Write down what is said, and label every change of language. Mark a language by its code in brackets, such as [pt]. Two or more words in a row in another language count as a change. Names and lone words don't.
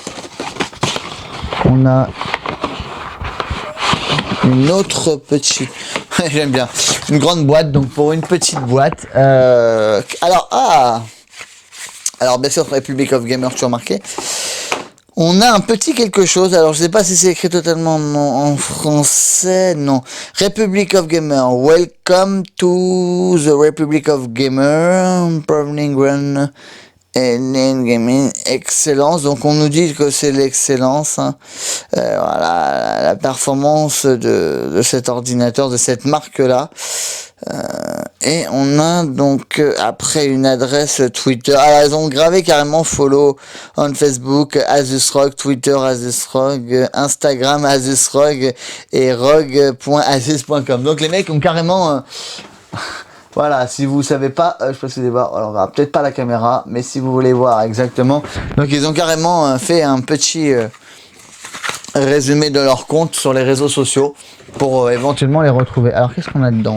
[fr] On a une autre petite, j'aime bien, une grande boîte, donc pour une petite boîte. Alors bien sûr Republic of Gamer, tu as remarqué. On a un petit quelque chose, alors je sais pas si c'est écrit totalement en français, non. [en] Republic of Gamer, welcome to the Republic of Gamer, Proving Run and Gaming, excellence. [fr] Donc on nous dit que c'est l'excellence, hein. Voilà, la performance de cet ordinateur, de cette marque-là. Et on a donc après une adresse Twitter. Ah, ils ont gravé carrément [en] follow on Facebook [fr] Asus ROG, Twitter Asus ROG, Instagram Asus ROG et ROG.asus.com. Donc les mecs ont carrément voilà, si vous savez pas, je peux essayer de voir, alors on verra peut-être pas la caméra, mais si vous voulez voir exactement, donc ils ont carrément fait un petit résumé de leur compte sur les réseaux sociaux pour éventuellement les retrouver. Alors qu'est-ce qu'on a dedans?